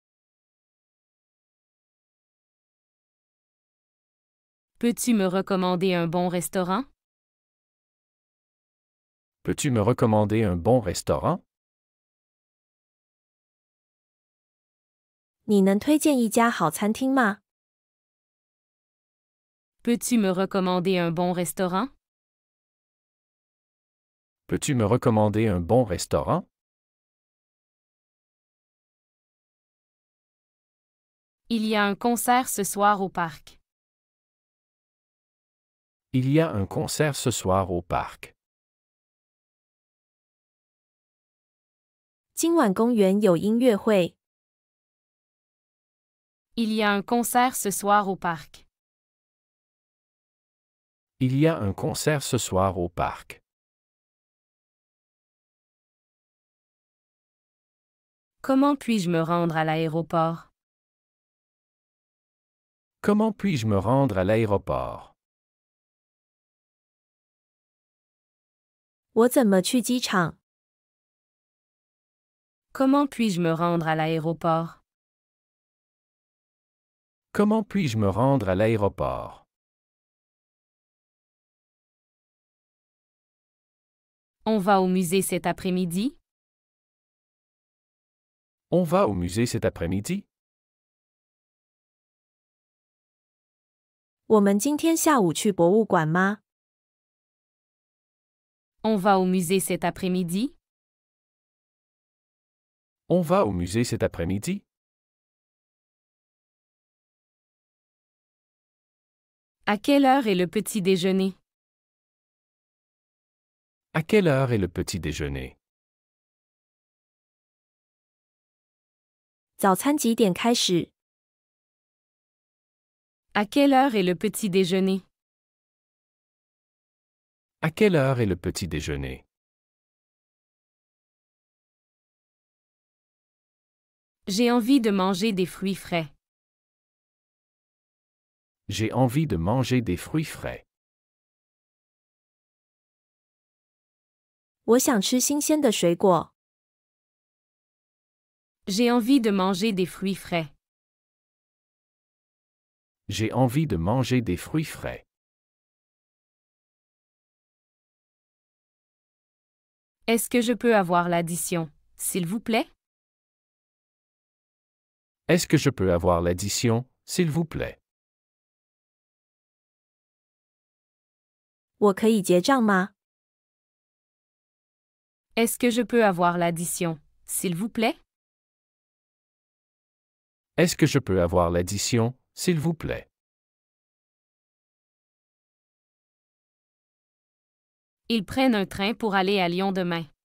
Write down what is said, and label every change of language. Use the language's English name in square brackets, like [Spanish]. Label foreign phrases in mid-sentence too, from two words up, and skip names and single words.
[French] Peux-tu me recommander un bon restaurant? Peux-tu me recommander un bon restaurant? [Chinese] 你能推荐一家好餐厅吗？ [French] Peux-tu me recommander un bon restaurant? Peux-tu me recommander un bon restaurant? Il y a un concert ce soir au parc. Il y a un concert ce soir au parc. [Chinese] 今晚公园有音乐会。 [French] Il y a un concert ce soir au parc. Il y a un concert ce soir au parc. Comment puis-je me rendre à l'aéroport? Comment puis-je me rendre à l'aéroport? [Chinese] 我怎么去机场？ [French] Comment puis-je me rendre à l'aéroport? Comment puis-je me rendre à l'aéroport? On va au musée cet après-midi? On va au musée cet après-midi? [Chinese] 我们今天下午去博物馆吗？ [French] On va au musée cet après-midi? On va au musée cet après-midi? À quelle heure est le petit déjeuner? À quelle heure est le petit déjeuner? [Chinese] 早餐几点开始？ [French] À quelle heure est le petit déjeuner? À quelle heure est le petit déjeuner? J'ai envie de manger des fruits frais. J'ai envie de manger des fruits frais. [Chinese] 我想吃新鲜的水果。 [French] J'ai envie de manger des fruits frais. J'ai envie de manger des fruits frais. Est-ce que je peux avoir l'addition, s'il vous plaît? Est-ce que je peux avoir l'addition, s'il vous plaît? [Chinese] 我可以结账吗？ [French] Est-ce que je peux avoir l'addition, s'il vous plaît? Est-ce que je peux avoir l'addition, s'il vous plaît? Ils prennent un train pour aller à Lyon demain.